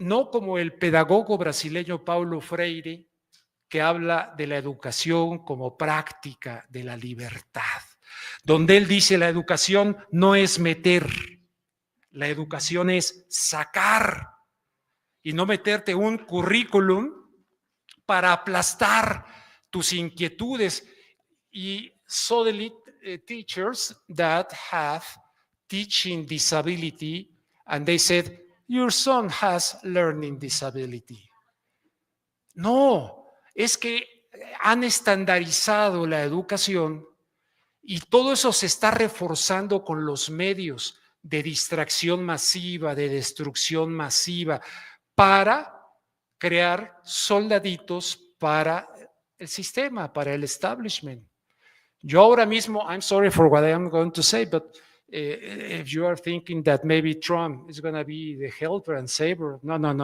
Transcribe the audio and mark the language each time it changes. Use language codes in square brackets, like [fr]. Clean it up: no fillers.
[es] como el pedagogo brasileño Paulo Freire, que habla de la educación como práctica de la libertad, donde él dice la educación no es meter, la educación es sacar y no meterte un currículum para aplastar tus inquietudes. [en] Y suddenly teachers that have teaching disability, and they said, your son has learning disability. [es] No, es que han estandarizado la educación y todo eso se está reforzando con los medios de distracción masiva, de destrucción masiva, para crear soldaditos para el sistema, para el establishment. Yo ahora mismo, [en] I'm sorry for what I'm going to say, but if you are thinking that maybe Trump is going to be the helper and savior, no.